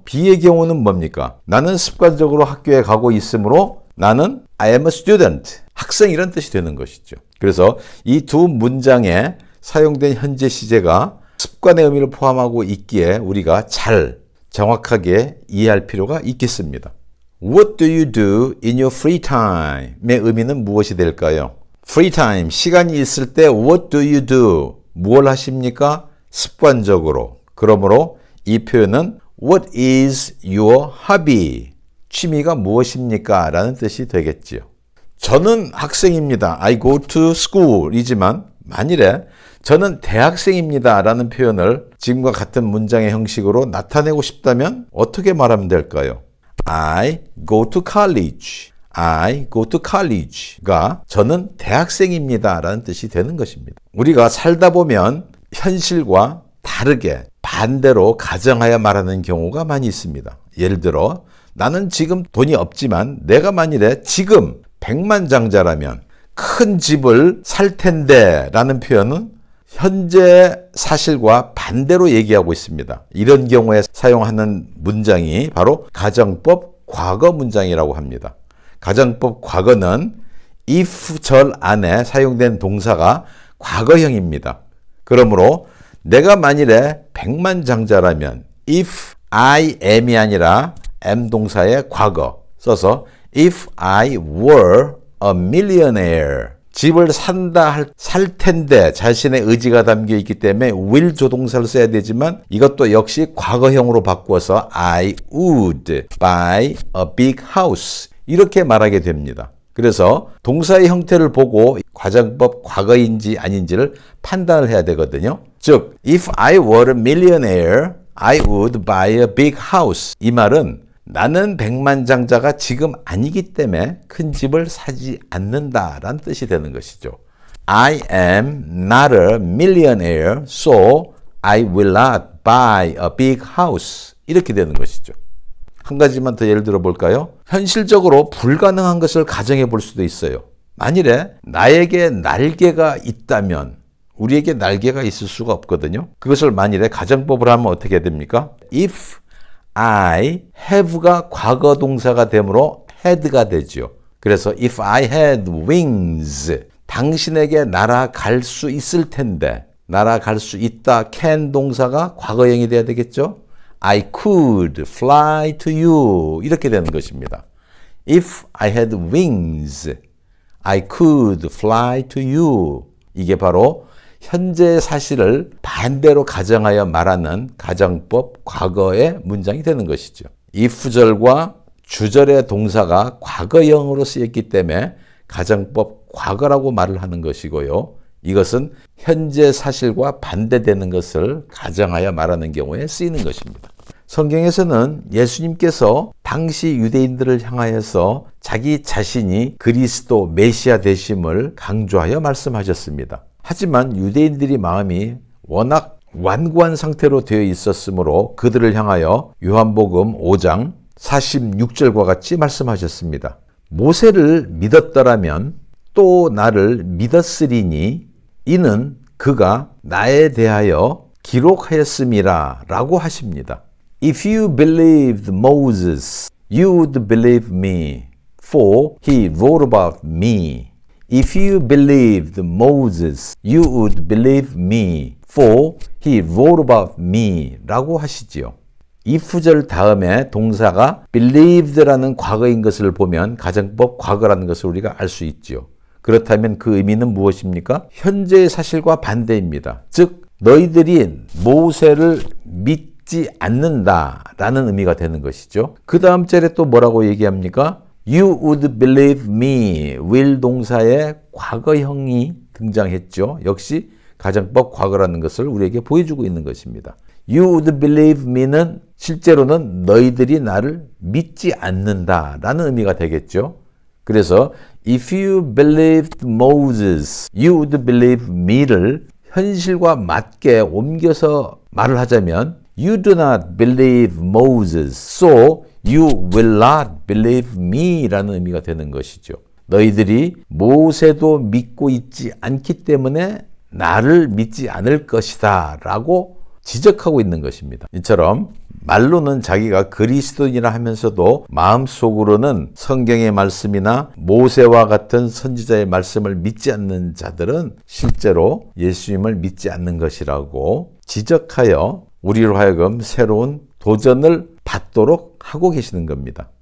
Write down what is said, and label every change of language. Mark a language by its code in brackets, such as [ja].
[ko] B의 경우는 뭡니까? 나는 습관적으로 학교에 가고 있으므로 나는 [en] I am a student, [ko] 학생이란 뜻이 되는 것이죠. 그래서 이 두 문장에 사용된 현재 시제가 습관의 의미를 포함하고 있기에 우리가 잘 정확하게 이해할 필요가 있겠습니다. [en] What do you do in your free time [ko] 의 의미는 무엇이 될까요? [en] free time, [ko] 시간이 있을 때 [en] what do you do? [ko] 무엇을 하십니까? 습관적으로. 그러므로 이 표현은 [en] what is your hobby? [ko] 취미가 무엇입니까? 라는 뜻이 되겠지요. 저는 학생입니다. [en] I go to school [ko] 이지만 만일에 저는 대학생입니다 라는 표현을 지금과 같은 문장의 형식으로 나타내고 싶다면 어떻게 말하면 될까요? [en] I go to college. I go to college [ko] 가 저는 대학생입니다 라는 뜻이 되는 것입니다. 우리가 살다 보면 현실과 다르게 반대로 가정하여 말하는 경우가 많이 있습니다. 예를 들어 나는 지금 돈이 없지만 내가 만일에 지금 백만장자라면 큰 집을 살 텐데 라는 표현은 현재 사실과 반대로 얘기하고 있습니다. 이런 경우에 사용하는 문장이 바로 가정법 과거 문장이라고 합니다. 가정법 과거는 if 절 안에 사용된 동사가 과거형입니다. 그러므로 내가 만일에 백만장자라면 if [en] I am이 [ko] 아니라 [en] am [ko] 동사의 과거 써서 [en] if I were a millionaire. [ko] 집을 살 텐데 자신의 의지가 담겨 있기 때문에 will 조동사를 써야 되지만 이것도 역시 과거형으로 바꾸어서 [en] I would buy a big house. [ko] 이렇게 말하게 됩니다. 그래서 동사의 형태를 보고 가정법 과거인지 아닌지를 판단을 해야 되거든요. [en] 즉, if I were a millionaire, I would buy a big house. [ko] 이 말은 나는 백만장자가 지금 아니기 때문에 큰 집을 사지 않는다라는 뜻이 되는 것이죠. [en] I am not a millionaire, so I will not buy a big house. [ko] 이렇게 되는 것이죠. 한 가지만 더 예를 들어 볼까요? 현실적으로 불가능한 것을 가정해 볼 수도 있어요. 만일에 나에게 날개가 있다면 우리에게 날개가 있을 수가 없거든요. 그것을 만일에 가정법을 하면 어떻게 됩니까? [en] If I have [ko] 가 과거 동사가 되므로 had가 되죠. 그래서 [en] if I had wings, [ko] 당신에게 날아갈 수 있을 텐데, 날아갈 수 있다 can 동사가 과거형이 돼야 되겠죠. [en] I could fly to you [ko] 이렇게 되는 것입니다. [en] If I had wings, I could fly to you. [ko] 이게 바로 현재 사실을 반대로 가정하여 말하는 가정법 과거의 문장이 되는 것이죠. if절과 주절의 동사가 과거형으로 쓰였기 때문에 가정법 과거라고 말을 하는 것이고요. 이것은 현재 사실과 반대되는 것을 가정하여 말하는 경우에 쓰이는 것입니다. 성경에서는 예수님께서 당시 유대인들을 향하여서 자기 자신이 그리스도 메시아 되심을 강조하여 말씀하셨습니다. 하지만 유대인들이 마음이 워낙 완고한 상태로 되어 있었으므로 그들을 향하여 요한복음 5장 46절과 같이 말씀하셨습니다. 모세를 믿었더라면 또 나를 믿었으리니 이는 그가 나에 대하여 기록하였음이라 라고 하십니다. [en] If you believed Moses, you would believe me, for he wrote about me. If you believed Moses, you would believe me, for he wrote about me [ko] 라고 하시지요. if절 다음에 동사가 believed라는 과거인 것을 보면 가정법 과거라는 것을 우리가 알 수 있지요. 그렇다면 그 의미는 무엇입니까? 현재의 사실과 반대입니다. 즉 너희들이 모세를 믿지 않는다라는 의미가 되는 것이죠. 그 다음 절에 또 뭐라고 얘기합니까? [en] You would believe me, will [ko] 동사의 과거형이 등장했죠. 역시 가정법 과거라는 것을 우리에게 보여주고 있는 것입니다. [en] You would believe me [ko] 는 실제로는 너희들이 나를 믿지 않는다라는 의미가 되겠죠. 그래서 [en] if you believed Moses, you would believe me [ko] 를 현실과 맞게 옮겨서 말을 하자면 [en] You do not believe Moses, so you will not believe me [ko] 라는 의미가 되는 것이죠. 너희들이 모세도 믿고 있지 않기 때문에 나를 믿지 않을 것이다 라고 지적하고 있는 것입니다. 이처럼 말로는 자기가 그리스도인이라 하면서도 마음속으로는 성경의 말씀이나 모세와 같은 선지자의 말씀을 믿지 않는 자들은 실제로 예수님을 믿지 않는 것이라고 지적하여 우리로 하여금 새로운 도전을 받도록 하고 계시는 겁니다.